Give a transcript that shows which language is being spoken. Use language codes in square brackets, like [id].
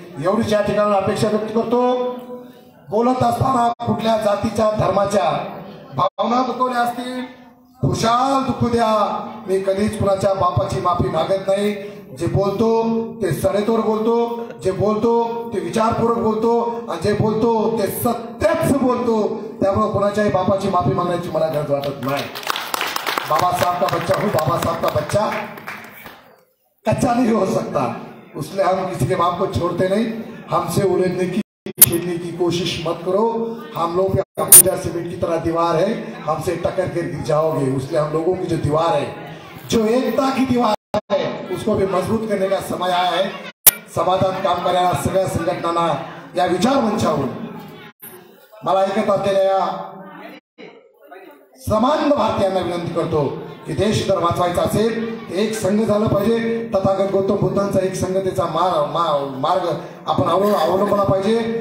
[mr] एवढीच या ठिकाणी अपेक्षा व्यक्त करतो. बोलत असताना कुठल्या जातीच्या धर्माच्या भावना दुखवल्या असतील, खुशाल दुखू द्या. मी कधीच कुणाच्या बापाची माफी मागत नाही. जे बोलतो ते सडेतोड बोलतो, जे बोलतो ते विचारपूर्वक बोलतो आणि जे बोलतो ते सत्यच बोलतो. त्यामुळे कुणाच्याही बापाची माफी मागण्याची मला गरज वाटत नाही. [hi] बाबा साहब का बच्चा हूँ, बाबा साहब का बच्चा कच्चा नहीं हो सकता, इसलिए हम किसी के बाप को छोड़ते नहीं. हमसे उलझने की खेलने की कोशिश मत करो. हम लोग कंप्यूटर सीमेंट की तरह दीवार है, हमसे टक्कर कर गिर जाओगे. इसलिए हम लोगों की जो दीवार है, जो एकता की दीवार है, उसको भी मजबूत करने का समय आया है. [mr] समाजात काम करणाऱ्या सगळ्या संघटनांना या विचार मंचावरून मला ऐकत असलेल्या समान भारतीयांना विनंती करतो की देश जर वाचवायचा असेल तर एक संघ झालं पाहिजे. तथागत गौतम बुद्धांचा एक संघतेचा मार्ग आपण अवलंबला पाहिजे.